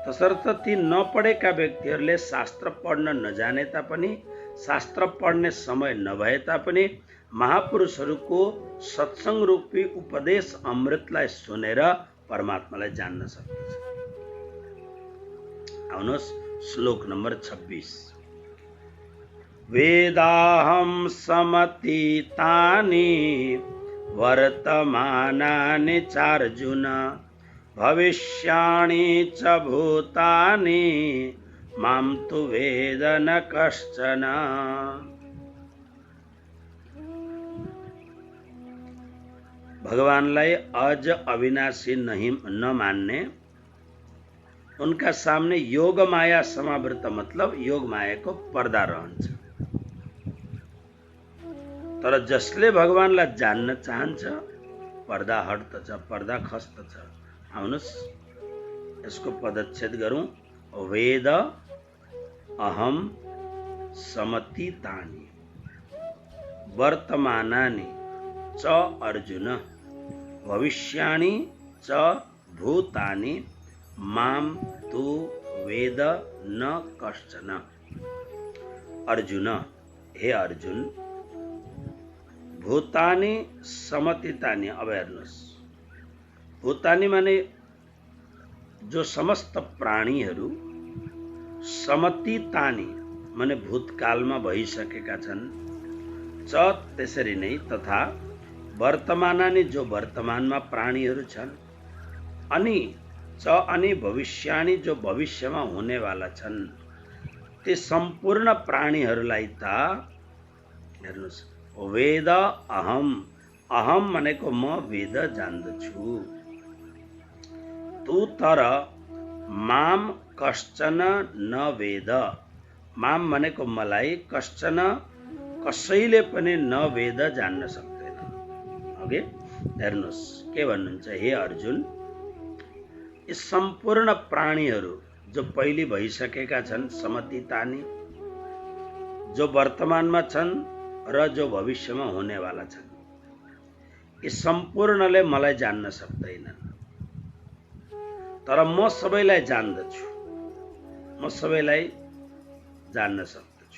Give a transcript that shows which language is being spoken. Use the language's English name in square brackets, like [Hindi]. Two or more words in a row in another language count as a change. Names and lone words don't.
[Nepali] तसर्थ ती नपढेका व्यक्तिहरूले शास्त्र पढ्न नजाने तापनि, शास्त्र पढ्ने समय नभए तापनि महापुरुषहरूको सत्संग रूपी उपदेश अमृतलाई सुनेर परमात्मालाई जान्न सक्दछ। आउनुहोस् श्लोक नम्बर 26। [Sanskrit] वेदाहं समतीतानि वर्तमानानि चार्जुन भविष्याणि च भूतानि मां तु वेद न कश्चन। [Nepali] भगवानलाई अज अविनाशी नहीं न मान्ने, [Hindi] उनका सामने योग माया समावृत, मतलब योग माया को पर्दा [Nepali] रहन्छ। तर जसले भगवानलाई जान्न चाहन्छ पर्दा हट्दछ, पर्दा खस्दछ। आउनुहोस् यसको पदच्छेद गरौँ। [Sanskrit] वेद अहम समतीतानि वर्तमानानि च अर्जुन भविष्याणि च भूतानि मां तु वेद न कश्चन। अर्जुन, हे अर्जुन, भूतानि समतीतानि, [Nepali] अब हेर्नुहोस्, भूतानि माने जो समस्त प्राणीहरू, समतीतानि माने भूतकालमा भइसकेका छन्, च त्यसरी नै, तथा वर्तमानानि जो वर्तमानमा प्राणीहरू छन्, अनि च अनि भविष्याणि जो भविष्यमा हुनेवाला छन्, ती सम्पूर्ण प्राणीहरूलाई त हेर्नुहोस्, वेद अहम, अहम भनेको म वेद जान्दछु, तू तर माम कश्चन न वेद, माम भनेको मलाई, कश्चन कसैले पनि न वेद जान्न सक्दैन। ओके, हेर्नुहोस् के भन्नुहुन्छ, हे अर्जुन, यी सम्पूर्ण प्राणीहरू जो पहिले भइसकेका छन्, समतीतानी, जो वर्तमानमा छन् र जो भविष्यमा हुनेवाला छन्, यी सम्पूर्णले मलाई जान्न सक्दैनन्, तर म सबैलाई जान्दछु, म सबैलाई जान्न सक्दछु।